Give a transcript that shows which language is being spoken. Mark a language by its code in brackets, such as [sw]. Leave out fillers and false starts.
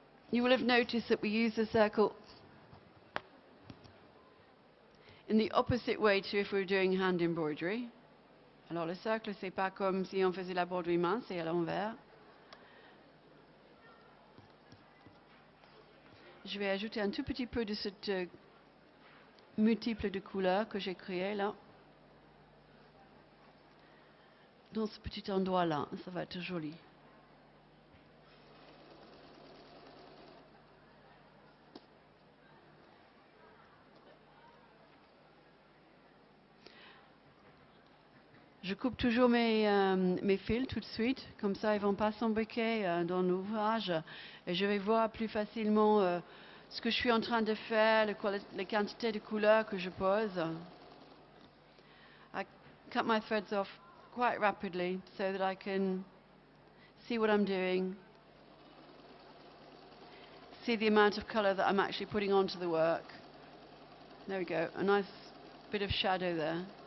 [en] You will have noticed that we use the circle in the opposite way to if we were doing hand embroidery. [fr] Alors le cercle, c'est pas comme si on faisait la broderie main, c'est à l'envers. Je vais ajouter un tout petit peu de cette multiple de couleurs que j'ai créé là. Dans ce petit endroit là, ça va être joli. Je coupe toujours mes fils tout de suite, comme ça ils ne vont pas s'embriquer dans l'ouvrage et je vais voir plus facilement ce que je suis en train de faire, les quantités de couleurs que je pose. [en] I cut my threads off quite rapidly so that I can see what I'm doing, see the amount of colour that I'm actually putting onto the work. There we go, a nice bit of shadow there.